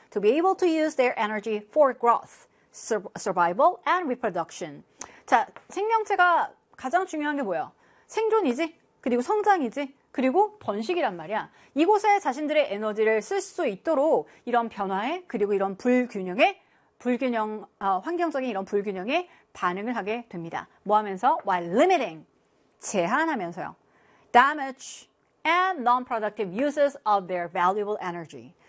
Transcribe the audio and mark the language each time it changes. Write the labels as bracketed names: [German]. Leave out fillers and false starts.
[English] To be able to use their energy for growth, survival, and reproduction. [Korean] 자, 생명체가 가장 중요한 게 뭐예요? 생존이지, 그리고 성장이지, 그리고 번식이란 말이야. 이곳에 자신들의 에너지를 쓸 수 있도록 이런 변화에, 그리고 이런 불균형에, 환경적인 이런 불균형에 반응을 하게 됩니다. 뭐 하면서? [English] While limiting, [Korean] 제한하면서요. [English] Damage and non-productive uses of their valuable energy.